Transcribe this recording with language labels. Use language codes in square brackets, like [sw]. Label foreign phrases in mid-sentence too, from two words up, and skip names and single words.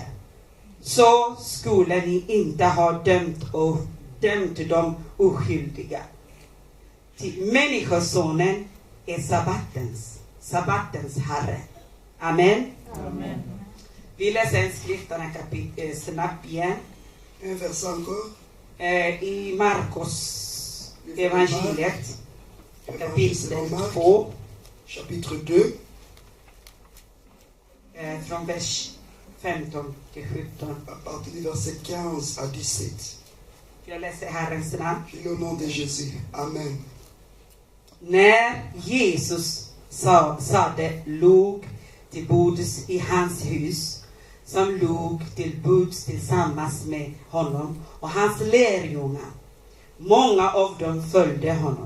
[sv] Så skulle ni inte ha dömt de oskyldiga. Till människosonen är sabbatens herre. Amen. Amen. Vi läser en skrifterna snabbt igen. [fr] Un verset encore. [sv] I Markus evangeliet [fr] Évangile [sv] kapitel [fr] selon Marc, 2 chapitre 2, [sv] från vers 15 till 17. [fr] à partir du verset 15 à 17. [sv] Jag läser Herrens namn. [fr] Je lis au nom de Jésus. Amen. [sv] När Jesus låg till bords i hans hus, som låg till bords tillsammans med honom och hans lärjungar, många av dem följde honom.